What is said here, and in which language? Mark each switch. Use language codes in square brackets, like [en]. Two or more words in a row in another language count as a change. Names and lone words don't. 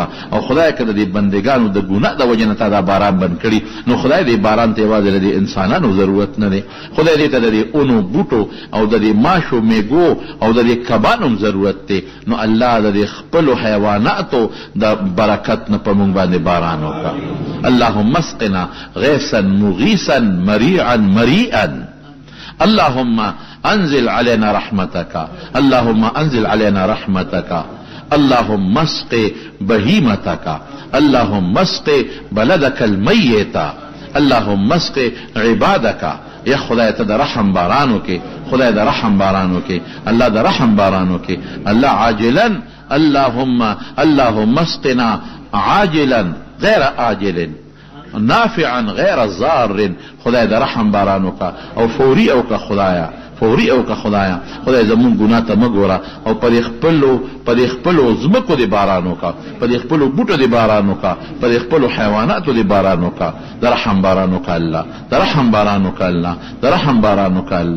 [ps] او خدای که د دې بندګانو د ګناه د وجې نه تا دا باران بند کړي نو خدای دې باران ته یوازې د انسانانو ضرورت نه دی، خدای دې ته د دې اونو بوټو او د دې ماشو میګو او د دې کبانو هم ضرورت دی. نو الله د خپلو حیواناتو د برکت نه په موږ باندې باران وکړه. [ar] اللهم اسقنا غیثا مغیثا مریعا مریئا، اللهم انزل علينا رحمتك، اللهم انزل علينا رحمتك، اللهم اسق بهيمتك، اللهم اسق بلدك الميت، اللهم اسق عبادك. [ps] یا خدای ته د رحم بارانو کې، خدای د رحم بارانو کې، الله د رحم بارانو کې، [ar] الله عاجلا اللهم اسقنا عاجلا غیر آجل نافعا غیر ضار. [ps] خدای د رحم بارانو کا او فوري او کا خدایا، فوري او کا خدایا. خدای زمون ګناه ته مګوره او پر خپلو ځمکو د بارانو کا، پر خپلو بوټو د بارانو کا، پر خپلو حیواناتو د بارانو کا. د رحم بارانو کا الله، د رحم بارانو کا الله، د رحم بارانو کا الله.